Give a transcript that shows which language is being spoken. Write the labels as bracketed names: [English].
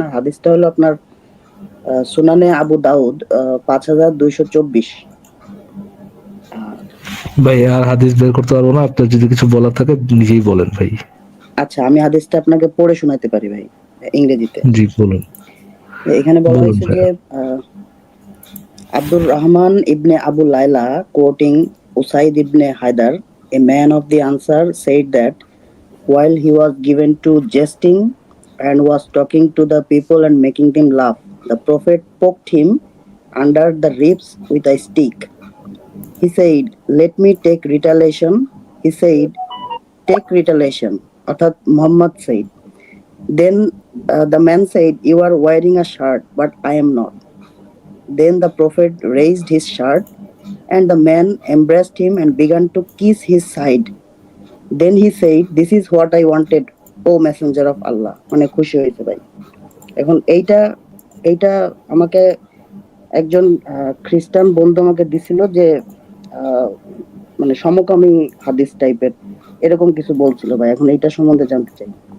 [Bangla] আর হাদিসটা হলো আপনার সুনানে আবু দাউদ 5224। ভাই আর হাদিস বের করতে পারবো না, আপনার যদি কিছু বলার থাকে নিজেই বলেন ভাই। আচ্ছা, আমি হাদিসটা আপনাকে পড়ে শোনাতে পারি ভাই, ইংরেজিতে। জি বলুন। এখানে বলা বলুন হয়েছে ভাই। যে [English] Abdul Rahman ibn Abu Layla, quoting Usaid ibn Haidar, a man of the Ansar, said that while he was given to jesting and was talking to the people and making them laugh, the Prophet poked him under the ribs with a stick. He said, "Let me take retaliation." He said, "Take retaliation." Arthat Muhammad said. Then the man said, "You are wearing a shirt, but I am not." Then the Prophet raised his shirt, and the man embraced him and began to kiss his side. Then he said, "This is what I wanted, O Messenger of Allah." [Bangla] মানে খুশি হয়েছে ভাই। এখন এইটা আমাকে একজন খ্রিস্টান বন্ধু আমাকে দিছিল, যে মানে সমকামী হাদিস টাইপের এরকম কিছু বলছিল ভাই। এখন এইটা সম্বন্ধে জানতে চাই।